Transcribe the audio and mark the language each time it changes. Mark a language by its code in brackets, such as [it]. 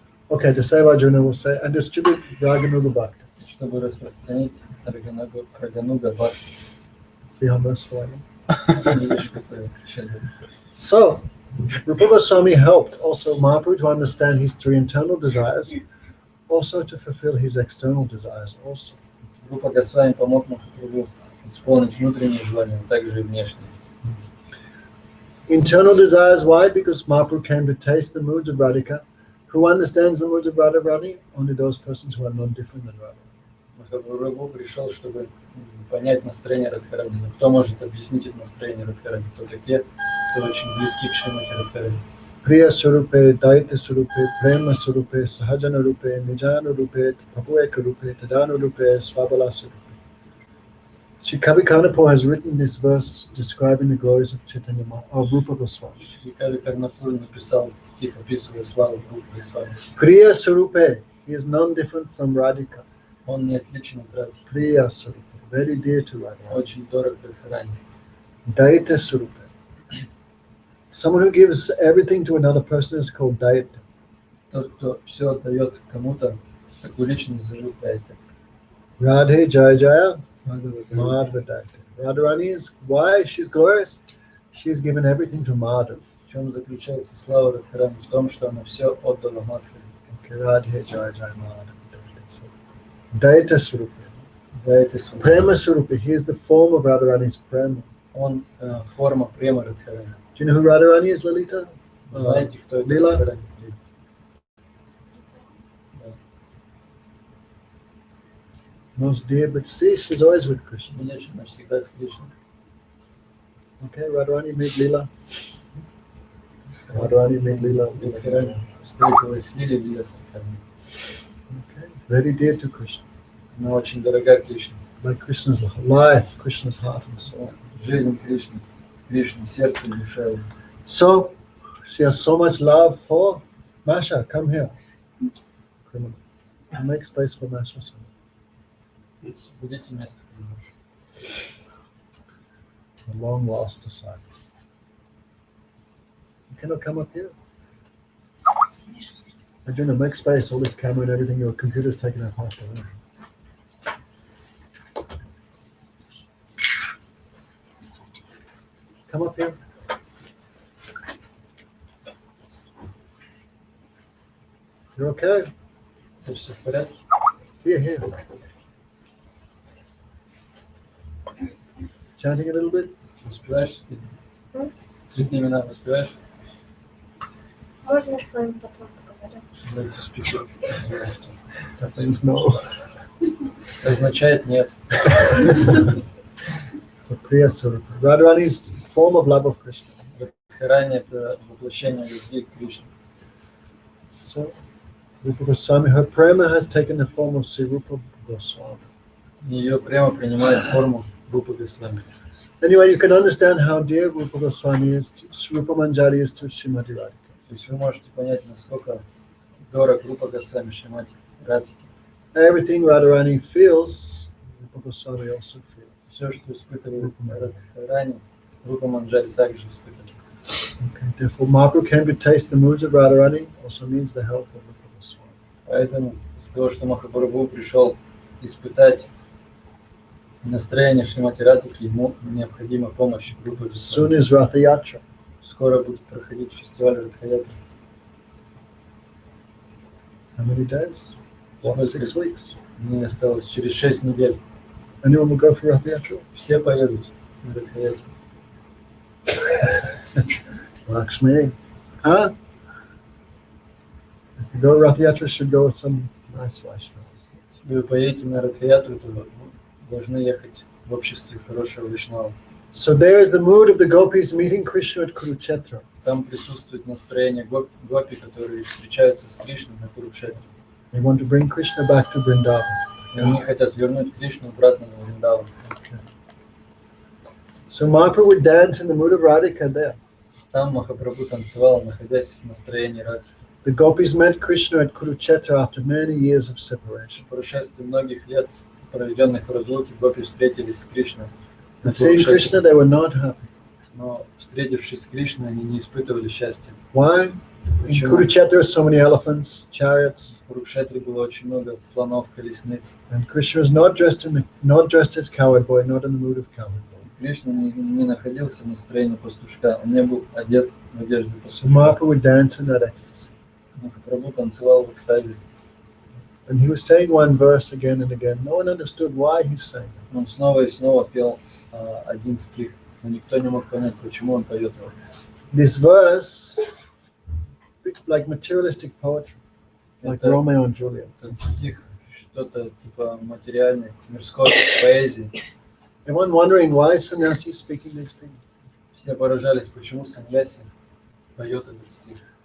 [en] Okay, to save Arjuna, we'll say, and distribute Raganuga Bhakti. [ru] Чтобы распространить Рагануга Бхакти. [en] See how merciful I am? [ru] Видишь, какой щедрый. [en] So, Rupa Goswami helped also Mahaprabhu to understand his 3 internal desires, also to fulfill his external desires also. [ru] Рупа Госвами помог Махапрабху исполнить внутренние желания, а также и внешние. [en] Internal desires, why? Because Mahaprabhu came to taste the moods of Radhika. Who understands the moods of Radharani? Only those persons who are non-different than Radha. [ru] Махапрабху пришел, чтобы понять настроение Радхарани. Но кто может объяснить это настроение Радхарани? Только те, кто очень близки к Шримати Радхарани. [sa] Priya Surupe, Daita Surupe, Prema Surupe, Sahajana Rupe, Nijana Rupe, Papueka Rupe, Tadana Rupe, Swabala Surupe. [en] Sri Kavi Karnapur has written this verse describing the glories of Chaitanya Mahaprabhu, of Rupa Goswami. [ru] Шри Кави Карнапур написал стих, описывая славу Рупы Госвами. [en] Priya Surupe, he is non-different from Radhika. [ru] Он не отличен от Радхи, [en] Priya Surupe, very dear to Radha. [ru] очень дорог Радхарани. [sa] Daita Surupe. [en] Someone who gives everything to another person is called Daita. [ru] Тот, кто все отдает кому-то, такую личность зовут Дайта. [sa] Radhe Jaya Jaya, Madhava Daita. [en] Radharani is, why she's glorious? She's given everything to Madhav. [ru] В чем заключается слава Радхарани? В том, что она все отдала Мадхаре. [en] Okay, [sa] Radhe Jaya Jaya Madhava Daita. [en] So, Daita Surupa. [ru] Дайта [en] Prema Surupa, he is the form of Radharani's Prema. [ru] Он форма према Радхарани. [en] Do you know who Radharani is, Lalita? [ru] Знаете, кто это Лила? Радхарани? [en] Most dear, but see, she's always with Krishna. [ru] Конечно, она всегда с Кришной. [en] Okay, Radharani made Lila. Radharani made Lila. [ru] Радхарани встретилась с Лилей, Лила с Радхарани. [en] Okay, very dear to Krishna. [ru] Она очень дорога Кришне. [en] Like Krishna's life, Krishna's heart and soul. [ru] Жизнь Кришны, Кришна, сердце, душа. [en] So, she has so much love for Masha. Come here. Criminal. Make space for Masha. Son. [ru] Будете место немножко. [en] A long lost disciple. You cannot come up here. Arjuna, make space. All this camera and everything, your computer's taking up half the room. Come up here. You're okay? [ru] Это все в порядке? [en] Here. Chanting a little bit? [ru] Успеваешь? Цветные имена успеваешь? Можно с вами потом поговорить? [en] Like to speak. That means no. [ru] означает нет. [en] So Priya Swarupa. Radharani's form of love of Krishna. [ru] Радхарани — это воплощение любви к Кришне. [en] So Rupa Goswami, her prema has taken the form of Sri Rupa Goswami. [ru] Ее прямо принимает форму Рупы Госвами. [en] Anyway, you can understand how dear Rupa Goswami is, Rupa Manjari is to Srimati Radhika. [ru] То есть вы можете понять, насколько дорог Рупа Госвами Шримати Радхике. [en] Everything Radharani feels, Rupa Goswami also feels. [ru] Все, что испытывает Радхарани, Рупа Манджари также испытывает. [en] Okay. Therefore, Mahaprabhu came to taste the moods of Radharani also means the help of Rupa Goswami. [ru] Поэтому из-за того, что Махапрабху пришел испытать настроение Шримати Радхики, ему необходима помощь Рупы [en] Soon [ru] Госвами. [en] is Ratha Yatra. [ru] Скоро будет проходить фестиваль Радхаятри. [en] How many days? 6 weeks. [ru] Мне осталось через 6 недель. [en] Anyone will go for Ratha Yatra? [ru] Все поедут на Радхаятри. [en] Lakshmi. Huh? If you go Ratha Yatra, should go with some nice Vaishnavas. [ru] Если вы поедете на Радхаятру, то вы должны ехать в обществе хорошего Вишнава. [en] So there is the mood of the gopis meeting Krishna at Kurukshetra. [ru] Там присутствует настроение гопи, которые встречаются с Кришной на Курукшетре. [en] They want to bring Krishna back to Vrindavan. [ru] И они хотят вернуть Кришну обратно на Вриндаван. [en] So Mahaprabhu would dance in the mood of Radhika there. [ru] Там Махапрабху танцевал, находясь в настроении Радхи. [en] The gopis met Krishna at Kurukshetra after many years of separation. [ru] По прошествии многих лет, проведенных в разлуке, гопи встретились с Кришной на [en] And seeing Krishna, [ru] Курукшетре. [en] they were not happy. [ru] Но, встретившись с Кришной, они не испытывали счастья. [en] Why? In [ru] Почему? [en] Kurukshetra, there are so many elephants, chariots, [ru] В Курукшетре было очень много слонов, колесниц. [en] and Krishna was not dressed as coward boy, not in the mood of coward boy. [ru] Кришна не находился в настроении пастушка, он не был одет в одежду [en] So [ru] пастушка. [en] Mahaprabhu would dance in that ecstasy. [ru] Махапрабху танцевал в экстазе. [en] And he was saying one verse again and again. No one understood why he's saying it. [ru] Он снова и снова пел один стих, но никто не мог понять, почему он поет его. [en] This verse, like materialistic poetry, like [ru] Это- [en] Romeo and Juliet. [ru] Этот стих что-то типа материальной, мирской поэзии. [en] Everyone wondering why is Sannyasi speaking these things. [ru] Все поражались, почему Саньяси поет этот стих.